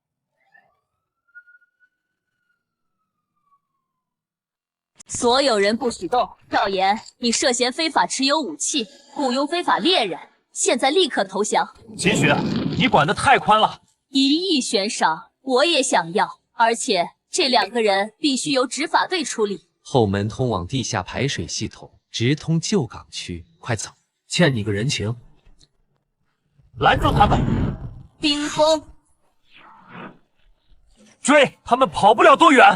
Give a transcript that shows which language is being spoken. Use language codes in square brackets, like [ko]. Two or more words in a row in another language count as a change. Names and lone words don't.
[zh] 所有人不许动！赵岩，你涉嫌非法持有武器，雇傭非法猎人，现在立刻投降！秦雪，你管得太寬了！1億悬賞，我也想要，而且這2 個人必須由執法隊處理。後門通往地下排水系統，直通舊港區，快走！欠你個人情。攔住他們！冰封！追！他們跑不了多遠！